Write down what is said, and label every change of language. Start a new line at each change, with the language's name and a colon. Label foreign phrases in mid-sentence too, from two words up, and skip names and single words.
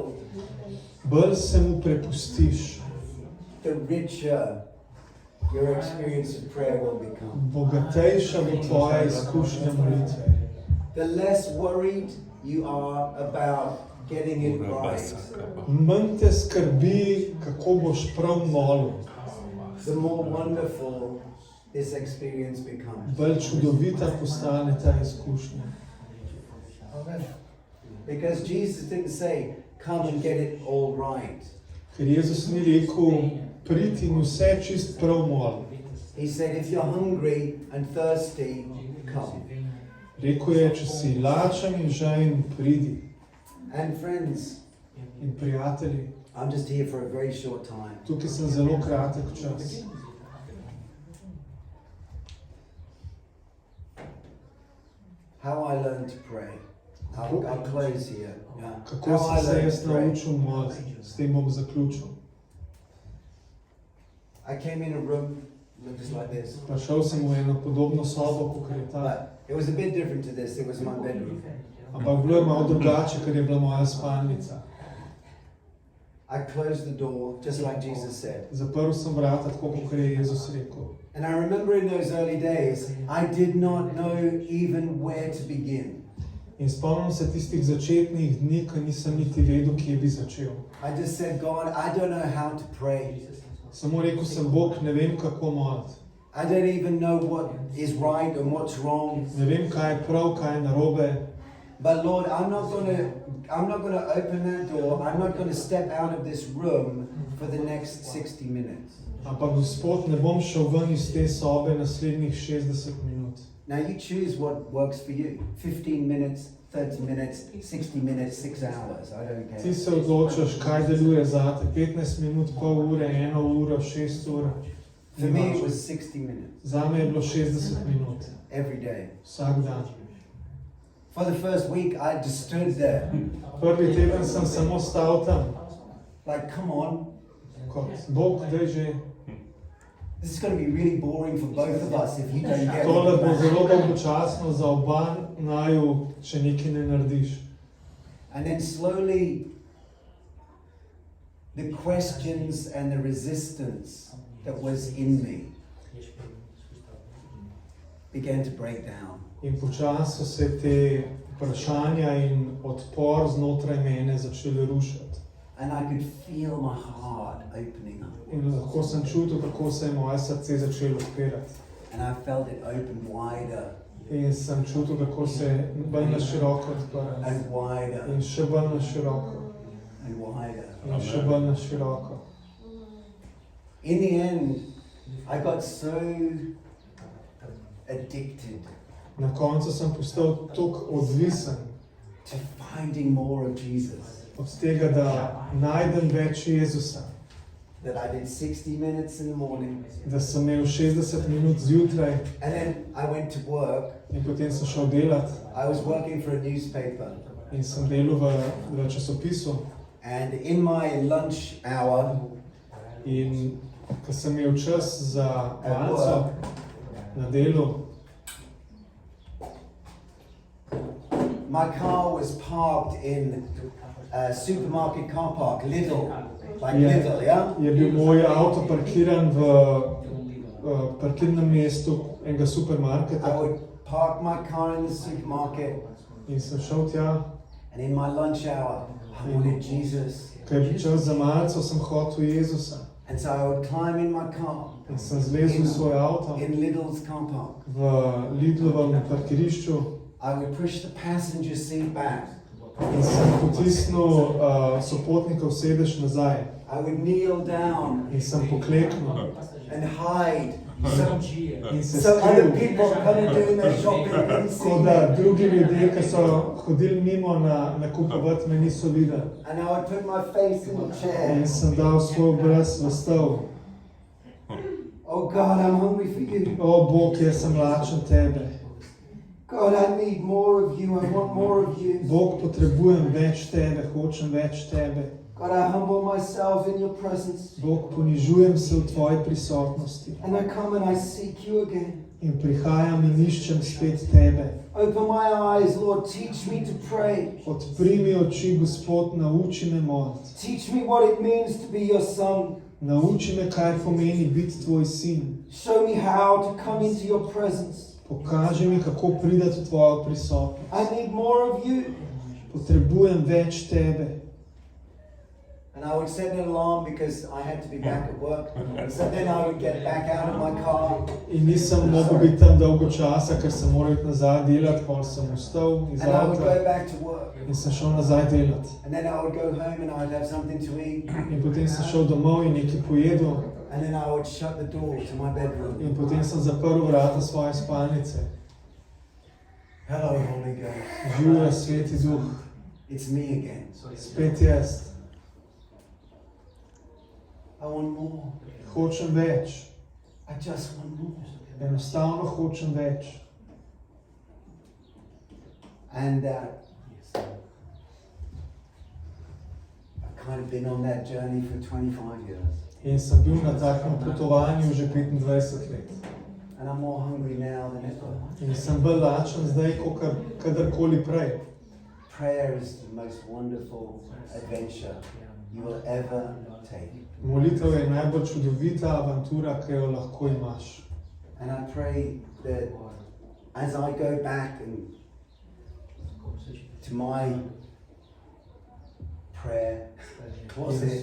Slovenian: bolj se mu prepustiš,
English: the richer your experience of prayer will become.
Slovenian: bogatejša bo tvoja izkušnja molitve.
English: The less worried you are about getting it right,
Slovenian: Manj te skrbi, kako boš prav molil,
English: the more wonderful this experience becomes.
Slovenian: bolj čudovita postane ta izkušnja.
English: Because Jesus didn't say, come and get it all right.
Slovenian: Ker Jezus ni rekel, pridi in vse čist prav moli.
English: He said, if you're hungry and thirsty, come.
Slovenian: Rekel je, če si lačen in žejen, pridi.
English: And friends,
Slovenian: In prijatelji,
English: I'm just here for a very short time.
Slovenian: tukaj sem zelo kratek čas.
English: How I learned to pray. I'll close here. Yeah.
Slovenian: Kako
English: How I
Slovenian: sem se
English: learned
Slovenian: jaz
English: to pray.
Slovenian: naučil moliti, s tem bom zaključil.
English: I came in a room, just like this.
Slovenian: Prišel sem v eno podobno sobo, kot je ta,
English: But it was a bit different to this. It was my bedroom.
Slovenian: ampak bilo je malo drugače, ker je bila moja spalnica.
English: I closed the door, just like Jesus said.
Slovenian: Zaprl sem vrata, tako kot je Jezus rekel.
English: And I remember in those early days, I did not know even where to begin.
Slovenian: In spomnim se tistih začetnih dni, ko nisem niti vedel, kje bi začel.
English: I just said, God, I don't know how to pray.
Slovenian: Samo rekel sem, Bog, ne vem, kako moliti.
English: I don't even know what is right and what's wrong.
Slovenian: Ne vem, kaj je prav, kaj je narobe.
English: But Lord, I'm not gonna open that door. I'm not gonna step out of this room for the next 60 minutes.
Slovenian: Ampak, Gospod, ne bom šel ven iz te sobe naslednjih 60 minut.
English: Now you choose what works for you. 15 minutes, 30 minutes, 60 minutes, 6 hours. I don't care.
Slovenian: Ti se odločaš, kaj deluje zate. 15 minut, pol ure, 1 uro, 6 ur.
English: For me it was 60 minutes
Slovenian: Zame je bilo 60 minut.
English: every day.
Slovenian: Vsak dan.
English: For the first week I just stood there.
Slovenian: Prvi teden sem samo stal tam.
English: Like, come on.
Slovenian: Kot, Bog, daj že.
English: This is going to be really boring for both of us if you don't get
Slovenian: Tole bo
English: it.
Slovenian: zelo dolgočasno za oba naju, če nekaj ne narediš.
English: And then slowly the questions and the resistance that was in me began to break down.
Slovenian: In počasi so se te vprašanja in odpor znotraj mene začeli rušiti.
English: And I could feel my heart opening up.
Slovenian: In lahko sem čutil, kako se je moje srce začelo odpirati.
English: And I felt it open wider
Slovenian: In sem čutil, kako se je bolj na široko odprlo.
English: and wider
Slovenian: In še bolj na široko.
English: and wider.
Slovenian: In še bolj na široko.
English: In the end, I got so addicted
Slovenian: Na koncu sem postal toliko odvisen
English: to finding more of Jesus
Slovenian: od tega, da najdem več Jezusa.
English: that I did 60 minutes in the morning,
Slovenian: Da sem imel 60 minut zjutraj
English: and then I went to work.
Slovenian: in potem sem šel delat
English: I was working for a newspaper,
Slovenian: in sem delal v časopisu.
English: and in my lunch hour,
Slovenian: In ko sem imel čas za malico na delu,
English: my car was parked in a supermarket car park, Lidl, like Lidl, yeah?
Slovenian: je bil moj avto parkiran v parkirnem mestu enega
English: I
Slovenian: supermarketa.
English: would parked my car in the supermarket,
Slovenian: In sem šel tja,
English: and in my lunch hour, I wanted Jesus.
Slovenian: ker je bil čas za malico, sem hotel Jezusa.
English: And so I would climb in my car
Slovenian: In sem zlezel v svoj avto
English: in Lidl's car park.
Slovenian: v Lidlovem parkirišču
English: I would push the passenger seat back.
Slovenian: in sem potisnil sopotnikov sedež nazaj.
English: I would kneel down
Slovenian: In sem pokleknil
English: and hide
Slovenian: in se
English: so other
Slovenian: skril.
English: people coming doing their shopping didn't see
Slovenian: Tako da
English: me.
Slovenian: drugi ljudje, ki so hodili mimo nakupovati, me niso videli.
English: And I would put my face in the chair.
Slovenian: In sem dal svoj obraz v stol.
English: Oh God, I'm hungry for you.
Slovenian: O Bog, jaz sem lačen tebe.
English: God, I need more of you. I want more of you.
Slovenian: Bog, potrebujem več tebe, hočem več tebe.
English: God, I humble myself in your presence.
Slovenian: Bog, ponižujem se v tvoji prisotnosti.
English: And I come and I seek you again.
Slovenian: In prihajam in iščem spet tebe.
English: Open my eyes, Lord. Teach me to pray.
Slovenian: Odpri mi oči, Gospod, nauči me moliti.
English: Teach me what it means to be your son.
Slovenian: Nauči me, kaj pomeni biti tvoj sin.
English: Show me how to come into your presence.
Slovenian: Pokaži mi, kako prideti v tvojo prisotnost.
English: I need more of you.
Slovenian: Potrebujem več tebe.
English: And I would set an alarm because I had to be back at work. So then I would get back out of my car.
Slovenian: In nisem mogel biti tam dolgo časa, ker sem moral iti nazaj delati, potem sem vstal iz
English: And I would
Slovenian: avta
English: go back to work.
Slovenian: in sem šel nazaj delati.
English: And then I would go home and I would have something to eat.
Slovenian: In potem sem šel domov in nekaj pojedel.
English: And then I would shut the door to my bedroom.
Slovenian: In potem sem zaprl vrata svoje spalnice.
English: Hello, Holy Ghost.
Slovenian: Živja, Sveti Duh,
English: It's me again.
Slovenian: spet jaz.
English: I want more.
Slovenian: Hočem več.
English: I just want more.
Slovenian: Enostavno hočem več.
English: And I've kind of been on that journey for 25 years.
Slovenian: In sem bil na takem potovanju že 25 let.
English: And I'm more hungry now than ever.
Slovenian: In sem bolj lačen zdaj, kot kadarkoli prej.
English: Prayer is the most wonderful adventure you will ever take.
Slovenian: Molitev je najbolj čudovita avantura, ki jo lahko imaš.
English: And I pray that as I go back and to my prayer closet,